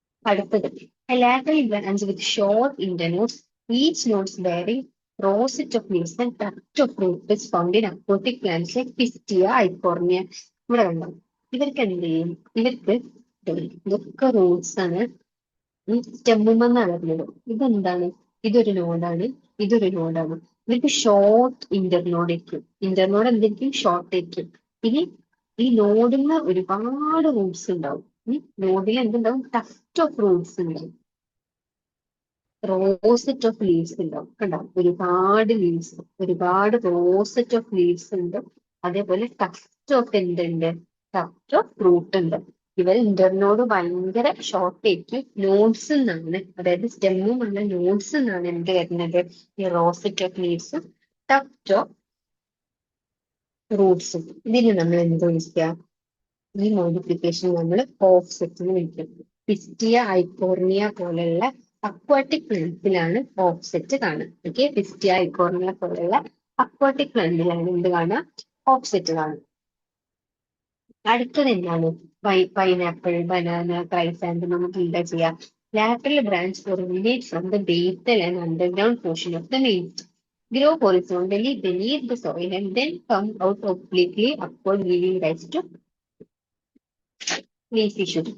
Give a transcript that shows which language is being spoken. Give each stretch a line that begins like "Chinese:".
Malayalam: അടുത്തത്
English: a lateral branch with short internodes, each nodes bearing rosette of leaves and tuft of root is found in aquatic plants like Pistia eichhornia.
Malayalam: ഇവിടെ കണ്ടോ ഇവർക്ക് എന്ത് ചെയ്യും ഇവർക്ക് ഇതൊക്കെ റൂട്ട്സ് ആണ്. സ്റ്റെമ്മുമെന്നാണ് വരുന്നത്. ഇതെന്താണ് ഇതൊരു നോഡാണ് ഇതൊരു നോഡാണ്. ഇവർക്ക് ഷോർട്ട് ഇന്റർനോഡ് ആയിരിക്കും. ഇന്റർനോഡ് എന്തായിരിക്കും ഷോർട്ട് ആയിരിക്കും. ഇനി ഈ നോഡിന് ഒരുപാട് റൂട്ട്സ് ഉണ്ടാവും. നോഡിൽ എന്തുണ്ടാവും ടഫ്റ്റ് ഓഫ് റൂട്ട്സ് ഉണ്ടാവും. റോസെറ്റ് ഓഫ് ലീവ്സ് ഉണ്ടാവും. കണ്ടോ ഒരുപാട് ലീവ്സ് ഒരുപാട് റോസെറ്റ് ഓഫ് ലീവ്സ് ഉണ്ട്. അതേപോലെ ടഫ്റ്റ് ഓഫ് എന്തുണ്ട് ടഫ്റ്റ് ഓഫ് ഫ്രൂട്ട് ഉണ്ട്. ഇവർ ഇന്റർനോഡ് ഭയങ്കര ഷോർട്ട് ആയിരിക്കും. നോഡ്സ് എന്നാണ് അതായത് സ്റ്റെമ്മും അല്ല നോഡ്സ് എന്നാണ് എന്ത് വരുന്നത് ഈ റോസെറ്റ് ഓഫ് ലീവ്സും ടഫ്റ്റ് ഓഫ് റൂട്ട്സും. ഇതിന് നമ്മൾ എന്ത് വിളിക്കുക ഈ മോഡിഫിക്കേഷൻ നമ്മൾ ഓഫ്സെറ്റ് എന്ന് വിളിക്കും. പിസ്റ്റിയ ഐക്കോർണിയ പോലെയുള്ള അക്വാട്ടിക് പ്ലാന്റ്സിലാണ് ഓഫ്സെറ്റ് കാണുക. ഓക്കെ, പിസ്റ്റിയ ഐക്കോർണിയ പോലെയുള്ള അക്വാട്ടിക് പ്ലാന്റിലാണ് എന്ത് കാണുക ഓഫ്സെറ്റ് കാണുക. അടുത്തത് എന്താണ് പൈനാപ്പിൾ ബനാന ക്രൈസാന്തമം നമുക്ക് എന്താ ചെയ്യാം
English: lateral branch originates from the basal and underground portion of the main stem, grow horizontally beneath the soil and then come out obliquely upward giving rise to leafy shoot.